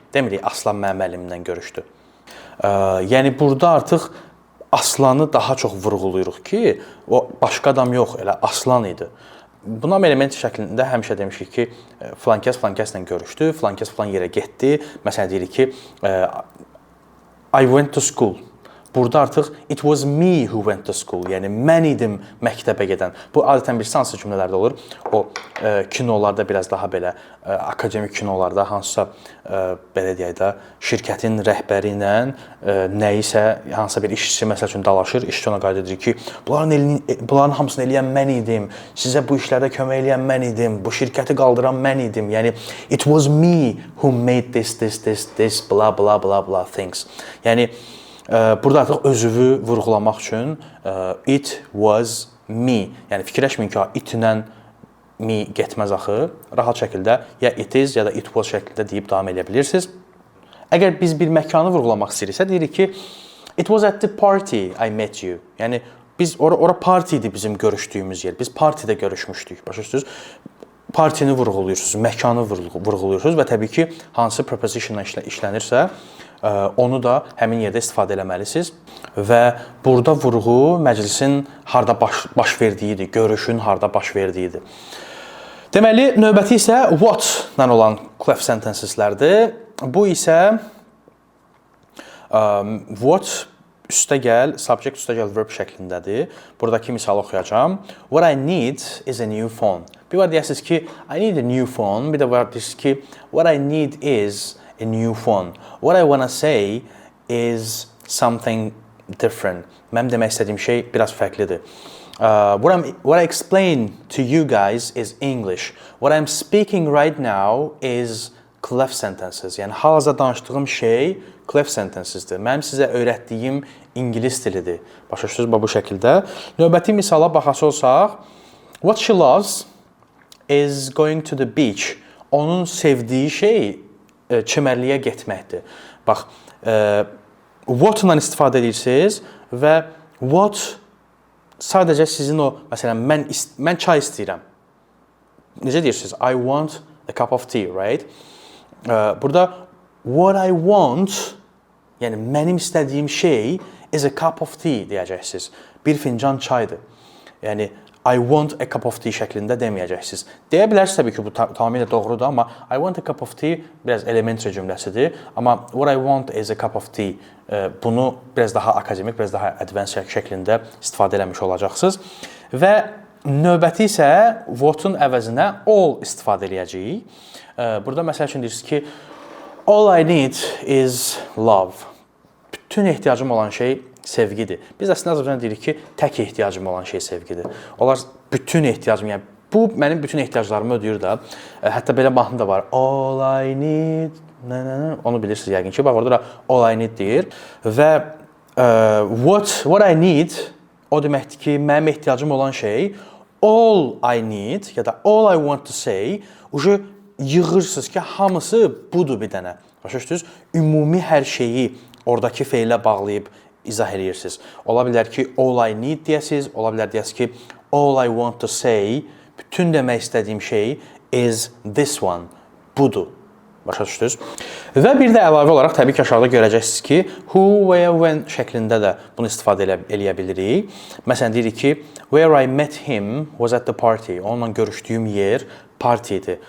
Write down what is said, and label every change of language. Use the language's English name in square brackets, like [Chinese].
[Azerbaijani] Demirik, Aslan mənim müəllimimlə görüşdü. Yəni, burada artıq Aslanı daha çox vurğuluyuruq ki, o başqa adam yox, elə Aslan idi. Buna element şəklində həmişə demişik ki, filankəs filankəslə görüşdü, filankəs filan yerə getdi. Məsələn, deyirik ki, [English] I went to school. [Azerbaijani] Burada artıq [English] it was me who went to school. [Azerbaijani] Yəni, mən idim məktəbə gedən. Bu, adətən bir sansı cümlələrdə olur. O, kinolarda biraz daha belə, akademik kinolarda hansısa, belə deyək də, şirkətin rəhbəri ilə nəyisə, hansısa bir işçi məsəl üçün dalaşır. İşçi ona qayda edir ki, bunların hamısını eləyən mən idim. Sizə bu işlərdə kömək eləyən mən idim. Bu şirkəti qaldıran mən idim. Yəni, [English] it was me who made this, blah, blah, blah, blah things. [Azerbaijani] Yəni, burada artıq özünü vurğulamaq üçün it was me. Yəni fikirləşməyin ki, it-ilə me getməz axı. Rahat şəkildə ya it is ya da it was şəklində deyib davam edə bilirsiniz. Əgər biz bir məkanı vurğulamaq istəyiriksə, deyirik ki, [English] it was at the party I met you. [Azerbaijani] Yəni biz ora parti idi bizim görüşdüyümüz yer. Biz partidə görüşmüşdük. Başa düşürsünüz? Partini vurğuluyursunuz, məkanı vurğuluyursunuz və təbii ki, hansı prepositionla işlənirsə, onu da həmin yerdə istifadə eləməlisiniz və burada vurğu məclisin harda baş verdiyidir, görüşün harda baş verdiyidir. Deməli, növbəti isə what-la olan clef sentenceslərdir. Bu isə what üstəgəl, subject üstəgəl verb şəklindədir. Buradakı misalı oxuyacağam. [English] What I need is a new phone. [Azerbaijani] Bir var deyəsiniz ki, [English] I need a new phone. [Azerbaijani] Bir də var deyəsiniz ki, [English] what I need is a new phone. What I want to say is something different. [Azerbaijani] Mənim demək istədiyim şey biraz fərqlidir. [English] What I explain to you guys is English. What I'm speaking right now is clef sentences. [Azerbaijani] Yəni, hal-hazırda danışdığım şey clef sentensesdir. Mənim sizə öyrətdiyim ingilis dilidir. Başa düşürsünüz bu şəkildə. Növbəti misala baxası olsaq, [English] what she loves is going to the beach. [Azerbaijani] Onun sevdiyi şey çimərliyə getməkdir. Bax, what-la istifadə edirsiniz və what sadəcə sizin o, məsələn, mən çay istəyirəm. Necə deyirsiniz? [English] I want a cup of tea, right? [Azerbaijani] Burada [English] what I want, [Azerbaijani] yəni mənim istədiyim şey [English] is a cup of tea [Azerbaijani] deyəcəksiniz. Bir fincan çaydır. Yəni, [English] I want a cup of tea [Azerbaijani] şəklində deməyəcəksiniz. Deyə bilərsiniz təbii ki, bu tamamilə doğrudur, amma I want a cup of tea biraz elementary cümləsidir. [English] Amma what I want is a cup of tea. [Azerbaijani] Bunu biraz daha akademik, biraz daha advanced şəklində istifadə eləmiş olacaqsınız. Və növbəti isə what-un əvəzinə all istifadə eləyəcəyik. Burada məsəl üçün deyirsiniz ki, [English] all I need is love. [Azerbaijani] Bütün ehtiyacım olan şey sevgidir. Biz əslində Azərbaycan deyirik ki, tək ehtiyacım olan şey sevgidir. Onlar bütün ehtiyacım, yəni bu mənim bütün ehtiyaclarımı ödəyir də. Hətta belə mahnı da var. All I need, onu bilirsiniz yəqin ki, bax orada da all I need deyir. Və what I need o deməkdir ki, mənim ehtiyacım olan şey all I need ya da all I want to say yığırsınız ki, hamısı budur bir dənə. Başa düşdünüz? Ümumi hər şeyi oradakı feylə bağlayıb izah edirsiniz. Ola bilər ki, all I need deyəsiniz, ola bilər deyəsiniz ki, [English] all I want to say, [Azerbaijani] bütün demək istədiyim şey [English] is this one, [Azerbaijani] budur. Başa düşdünüz? Və bir də əlavə olaraq təbii ki, aşağıda görəcəksiniz ki, who, where, when şəklində də bunu istifadə eləyə bilirik. Məsələn, deyirik ki, [English] where I met him was at the party. [Azerbaijani] Onunla görüşdüyüm yer parti idi.